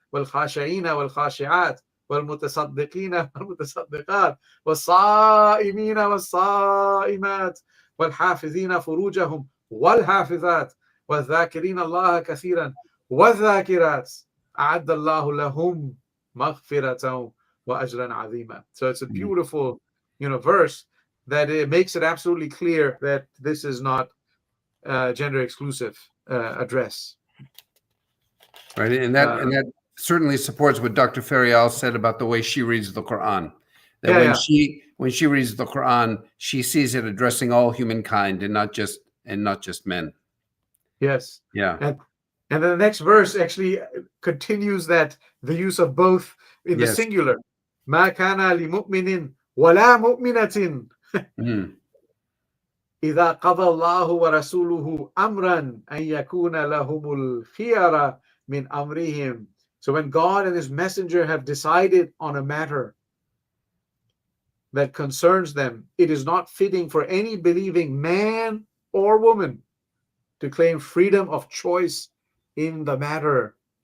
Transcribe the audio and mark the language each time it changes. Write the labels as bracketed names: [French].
[Arabic] والخاشعين والخاشعات والمتصدقين والمتصدقات والصائمين والصائمات والحافظين فروجهم والحافظات والذاكرين الله كثيرا والذاكرات أعد الله لهم مغفرة وأجرا عظيما. [English] So it's a beautiful, verse that it makes it absolutely clear that this is not gender exclusive address. Right, and that certainly supports what Dr. Farial said about the way she reads the Quran. That when she reads the Quran, she sees it addressing all humankind and not just men. Yes. Yeah. And then the next verse actually continues that the use of both in the singular. [Arabic] ما كان لمؤمن ولا مؤمنة إذا قضى الله ورسوله أمرا أن يكون لهم الخيرة من أمرهم. [English] So when God and his messenger have decided on a matter that concerns them, it is not fitting for any believing man or woman to claim freedom of choice in the matter.